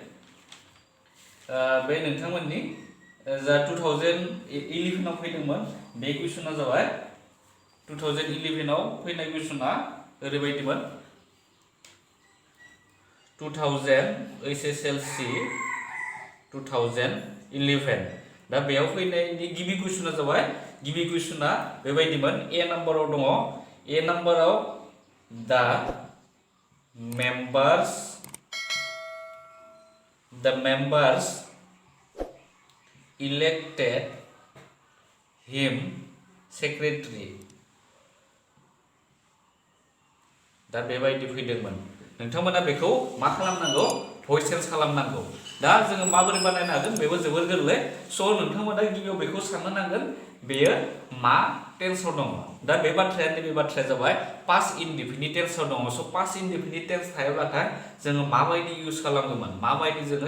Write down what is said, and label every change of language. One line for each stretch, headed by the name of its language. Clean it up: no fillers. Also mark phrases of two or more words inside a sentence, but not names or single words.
Bodo: बे नोंथांमोननि जा 2011 आव फैदोंमोन बे कुइसना जाबाय 2011 आव फैनाय कुइसना ओरैबायदिमोन 2000 HSLC 2011 दा बेयाव फैनायनि गिबि कुइसना जाबाय गिबि कुइसना बेबायदिमोन
English: A number-आव
Bodo: दङ
English: A number-आव
Bodo: दा members
English: elected him secretary
Bodo: दा बेबायदि फैदोंमोन नोंथांमोना बेखौ मा खालामनांगौ
English: voice change
Bodo: खालामनांगौ दा जोङो माबोरै बानायनो हागोन बेबो जोबोर गोरलै स' नोंथांमोना गिबियाव बेखौ साननो नांगोन बेयो मा टेन्सआव दङ दा बे बाथ्राया जाबाय
English: past indefinite tense-आव
Bodo: दङ स'
English: past indefinite tense
Bodo: थायोब्लाथाय जोङो माबायदि इउज खालामगोन माबायदि जोङो